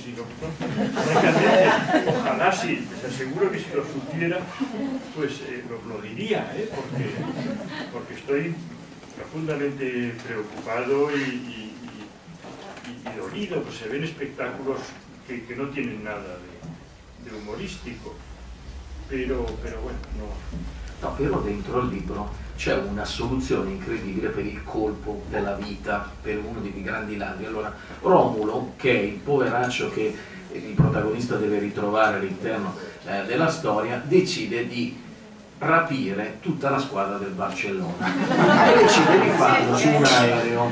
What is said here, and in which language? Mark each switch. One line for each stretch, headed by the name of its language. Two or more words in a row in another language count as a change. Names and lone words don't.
Spanish: Y ojalá sí, les aseguro que si lo supiera, pues lo diría, porque estoy profundamente preocupado y dolido, pues se ven espectáculos que no tienen nada de humorístico, pero bueno, no. No,
Italian: però dentro il libro c'è una soluzione incredibile per il colpo della vita, per uno dei più grandi ladri. Allora, Romulo, che è il poveraccio che il protagonista deve ritrovare all'interno della storia, decide di rapire tutta la squadra del Barcellona e decide di farlo su un aereo.